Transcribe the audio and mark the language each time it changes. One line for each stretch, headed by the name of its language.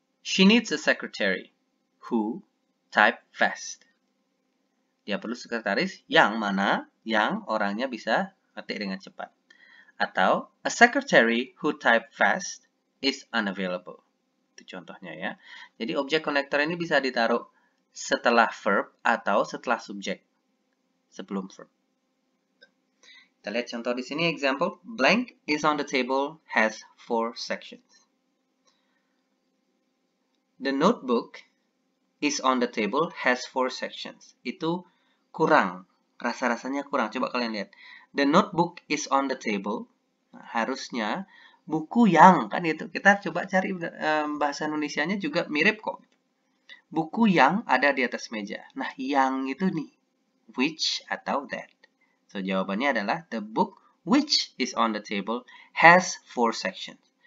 English: She needs a secretary who type fast.
Indonesian: Dia perlu sekretaris yang mana yang orangnya bisa ketik dengan cepat.
English: Atau a secretary who type fast is unavailable.
Indonesian: Itu contohnya ya. Jadi objek connector ini bisa ditaruh setelah verb atau setelah subjek sebelum verb. Kita lihat contoh di sini, example.
English: Blank is on the table has 4 sections. The notebook is on the table has 4 sections.
Indonesian: Itu kurang. Rasa-rasanya kurang. Coba kalian lihat.
English: The notebook is on the table.
Indonesian: Nah, harusnya buku yang, kan itu. Kita coba cari bahasa Indonesianya juga mirip kok. Buku yang ada di atas meja. Nah, yang itu nih.
English: Which atau that. So,
Indonesian: jawabannya adalah
English: the book which is on the table has 4 sections.